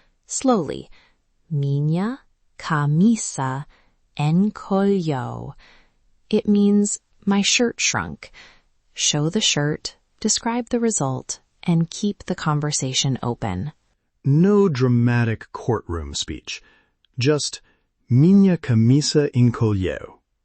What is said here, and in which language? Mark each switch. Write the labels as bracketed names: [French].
[Portuguese] Slowly, minha camisa encolheu. [English] It means my shirt shrunk. Show the shirt, describe the result, and keep the conversation open. No dramatic courtroom speech. [Portuguese] Just, minha camisa encolheu.